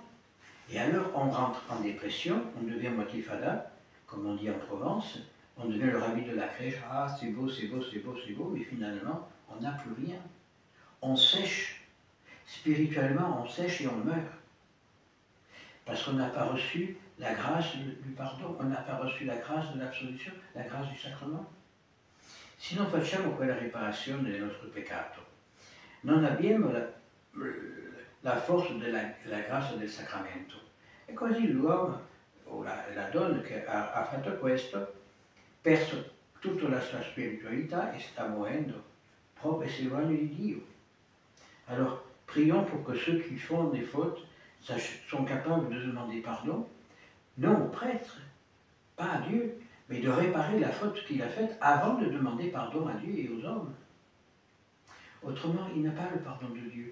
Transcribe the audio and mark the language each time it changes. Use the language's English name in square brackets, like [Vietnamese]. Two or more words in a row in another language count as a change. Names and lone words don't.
[French] Et alors on rentre en dépression, on devient moitié fada, comme on dit en Provence, on devient le rabbi de la crèche, ah c'est beau, c'est beau, c'est beau, c'est beau, mais finalement on n'a plus rien. On sèche, spirituellement on sèche et on meurt. Parce qu'on n'a pas reçu la grâce du pardon, on n'a pas reçu la grâce de l'absolution, la grâce du sacrement. [Italian] Se non facciamo quella riparazione del nostro peccato, non abbiamo la forza della grazia del sacramento. E così l'uomo, o la donna che ha fatto questo, perso tutta la sua spiritualità e sta morendo, proprio e si éloigne di Dio. [French] Alors, prions pour que ceux qui font des fautes sont capables de demander pardon, non au prêtre, pas à Dieu, mais de réparer la faute qu'il a faite avant de demander pardon à Dieu et aux hommes. Autrement, il n'a pas le pardon de Dieu.